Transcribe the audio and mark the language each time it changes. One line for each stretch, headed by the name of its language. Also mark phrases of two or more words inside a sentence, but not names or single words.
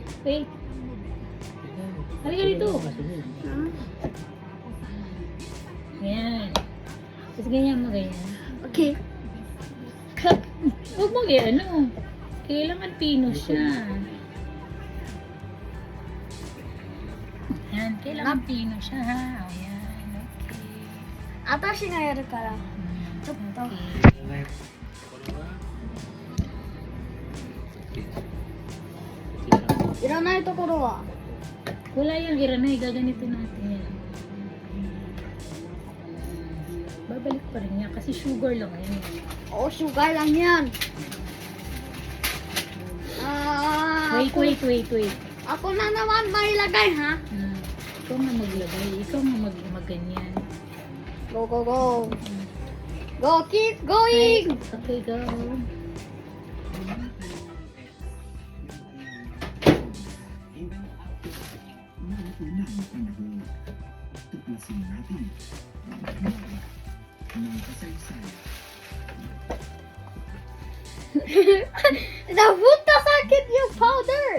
Filipino: Wait. Halika dito. Ayan. Tapos ganyan mo, ganyan. Okay. Huwag mo ano. Kailangan pino siya. Ayan, kailangan pino siya ha. Ayan, okay.
Japanese: あたしがやるから.
Filipino: Okay.
Japanese: いらないところは?
Filipino: Wala yung iranay, gaganito natin yan. Babalik pa rin niya kasi sugar lang yan. Oo, sugar lang yan. Wait. Ako na naman mailagay, ha? Ikaw nga maglagay, ikaw nga magganyan.
English: Go. Go, keep going!
Filipino: Okay, go. Tuklasin natin ng kasaysayan. Napunta sa akin yung powder!